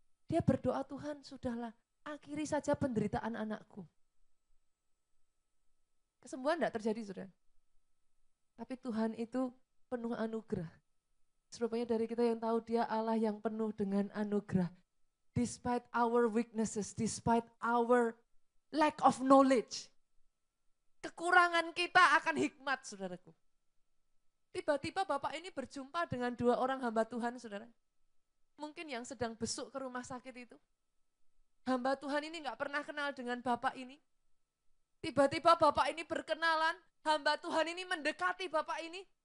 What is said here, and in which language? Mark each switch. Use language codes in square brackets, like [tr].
[id] Dia berdoa, Tuhan sudahlah, akhiri saja penderitaan anakku. Kesembuhan tidak terjadi saudara. Tapi Tuhan itu penuh anugerah. Serupanya dari kita yang tahu dia Allah yang penuh dengan anugerah. [en] Despite our weaknesses, despite our lack of knowledge. [id] Kekurangan kita akan hikmat saudaraku. Tiba-tiba bapak ini berjumpa dengan 2 orang hamba Tuhan, saudara. Mungkin yang sedang besuk ke rumah sakit itu. Hamba Tuhan ini gak pernah kenal dengan bapak ini. Tiba-tiba bapak ini berkenalan, hamba Tuhan ini mendekati bapak ini.